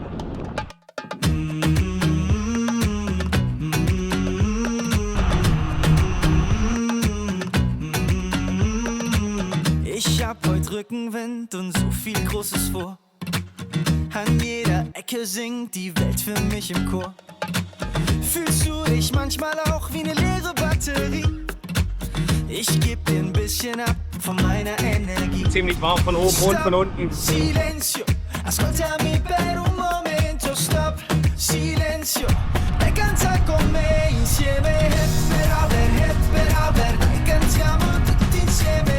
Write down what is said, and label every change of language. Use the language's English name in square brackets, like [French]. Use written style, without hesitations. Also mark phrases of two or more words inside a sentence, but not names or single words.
[German] Ich hab heute Rückenwind und so viel Großes vor. An jeder Ecke singt die Welt für mich im Chor. Fühlst du dich manchmal auch wie eine leere Batterie? Ich geb dir ein bisschen ab von meiner Energie. Ziemlich warm von oben und von unten. [Italian] Silenzio, ascoltami per un momento, stop. Silenzio, e canta con me insieme. Hep per haber, e cantiamo tutti insieme.